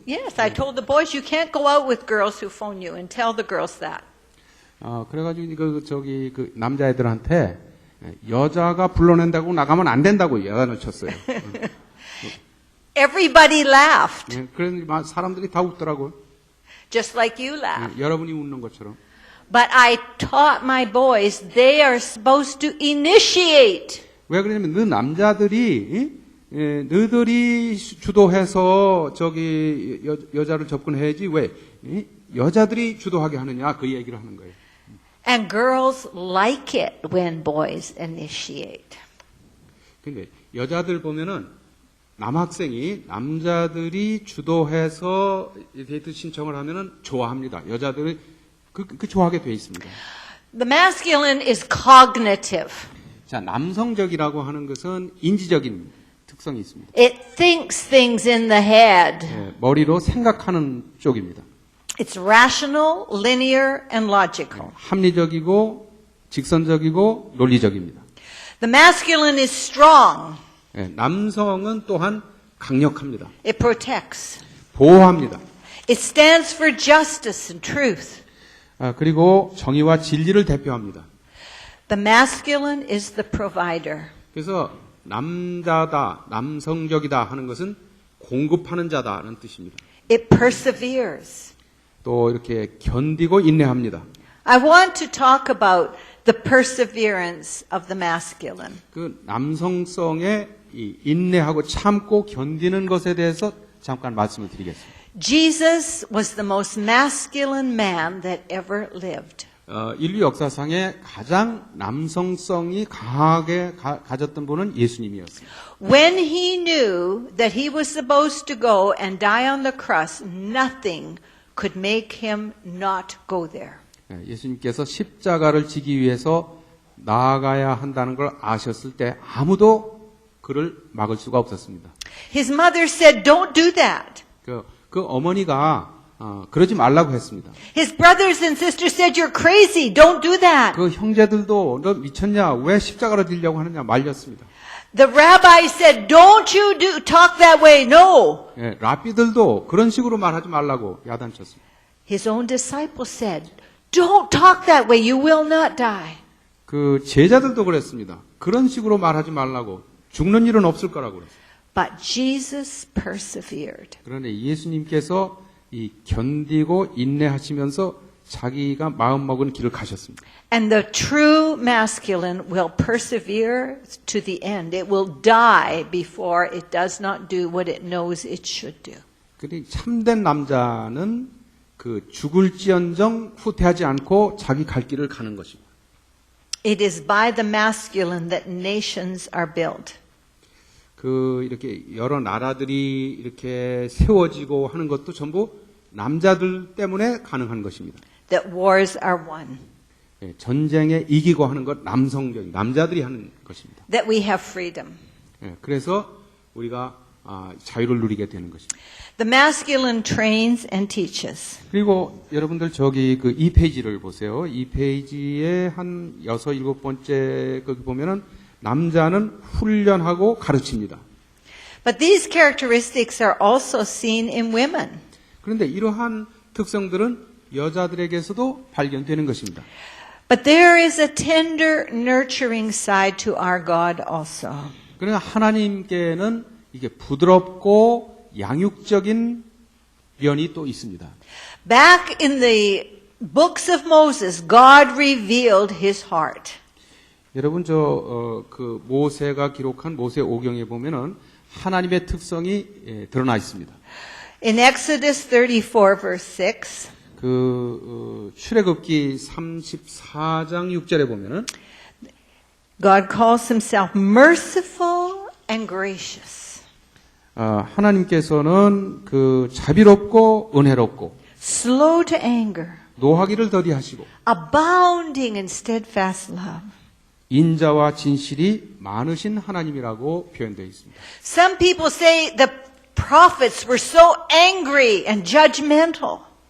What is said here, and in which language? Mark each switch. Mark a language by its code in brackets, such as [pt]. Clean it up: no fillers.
[en] Yes, I told the boys you can't go out with girls who phone you and tell the girls that. [ko] 그래가지고 그 저기 그 남자애들한테 여자가 불러낸다고 나가면 안 된다고 야단을 쳤어요. [en] Everybody laughed, [ko] 그러니 사람들이 다 웃더라고요. [en] just like you laughed. [ko] 여러분이 웃는 것처럼. [en] But I taught my boys they are supposed to initiate. [ko] 왜 그러냐면 너 남자들이 너희들이 주도해서 저기 여자를 접근해야지 왜 여자들이 주도하게 하느냐 그 얘기를 하는 거예요. [en] And girls like it when boys initiate. [ko] 근데 여자들 보면은 남학생이 남자들이 주도해서 데이트 신청을 하면은 좋아합니다. 여자들이 그 좋아하게 돼 있습니다. [en] The masculine is cognitive. [ko] 자, 남성적이라고 하는 것은 인지적인 특성이 있습니다. [en] It thinks things in the head. [ko] 머리로 생각하는 쪽입니다. [en] It's rational, linear, and logical. [ko] 합리적이고 직선적이고 논리적입니다. [en] The masculine is strong. [ko] 남성은 또한 강력합니다. [en] It protects. [ko] 보호합니다. [en] It stands for justice and truth. [ko] 그리고 정의와 진리를 대표합니다. [en] The masculine is the provider. [ko] 그래서 남자다, 남성적이다 하는 것은 공급하는 자다는 뜻입니다. [en] It perseveres. [ko] 또 이렇게 견디고 인내합니다. [en] I want to talk about the perseverance of the masculine. [ko] 그 남성성의 이 인내하고 참고 견디는 것에 대해서 잠깐 말씀을 드리겠습니다. [en] Jesus was the most masculine man that ever lived. [ko] 인류 역사상에 가장 남성성이 강하게 가졌던 분은 예수님이었습니다. [en] When he knew that he was supposed to go and die on the cross, nothing could make him not go there. [ko] 예수님께서 십자가를 지기 위해서 나아가야 한다는 걸 아셨을 때 아무도 그를 막을 수가 없었습니다. [en] His mother said, "Don't do that." [ko] 그 어머니가 그러지 말라고 했습니다. [en] His brothers and sisters said, "You're crazy. Don't do that." [ko] 그 형제들도 너 미쳤냐? 왜 십자가를 지려고 하느냐 말렸습니다. [en] The rabbi said, "Don't you talk that way." No. [ko] 랍비들도 그런 식으로 말하지 말라고 야단쳤습니다. [en] His own disciples said, "Don't talk that way. You will not die." [ko] 그 제자들도 그랬습니다. 그런 식으로 말하지 말라고 죽는 일은 없을 거라고 그랬어요. [en] But Jesus persevered. [ko] 그런데 예수님께서 이 견디고 인내하시면서 자기가 마음먹은 길을 가셨습니다. [en] And the true masculine will persevere to the end. It will die before it does not do what it knows it should do. [ko] 그런데 참된 남자는 그 죽을지언정 후퇴하지 않고 자기 갈 길을 가는 것입니다. [en] It is by the masculine that nations are built. [ko] 그 이렇게 여러 나라들이 이렇게 세워지고 하는 것도 전부 남자들 때문에 가능한 것입니다. [en] That wars are won. [ko] 예, 전쟁에 이기고 하는 것 남성적인 남자들이 하는 것입니다. [en] That we have freedom. [ko] 예, 그래서 우리가 자유를 누리게 되는 것입니다. [en] The masculine trains and teaches. [ko] 그리고 여러분들 저기 그 2페이지를 보세요. 2페이지에 한 6, 7번째 거기 보면은 남자는 훈련하고 가르칩니다. [en] But these characteristics are also seen in women. [ko] 그런데 이러한 특성들은 여자들에게서도 발견되는 것입니다. [en] But there is a tender, nurturing side to our God also. [ko] 그러나 하나님께는 이게 부드럽고 양육적인 면이 또 있습니다. [en] Back in the books of Moses, God revealed his heart. [ko] 여러분 그 모세가 기록한 모세 오경에 보면은 하나님의 특성이 드러나 있습니다. [en] In Exodus 34 verse 6, [ko] 출애굽기 34장 6절에 보면은 [en] God calls himself merciful and gracious, [ko] 하나님께서는 그 자비롭고 은혜롭고 [en] slow to anger, [ko] 노하기를 더디하시고 [en] abounding in steadfast love. [ko] 인자와 진실이 많으신 하나님이라고 표현되어 있습니다. [en] Some people say the prophets were so angry and judgmental.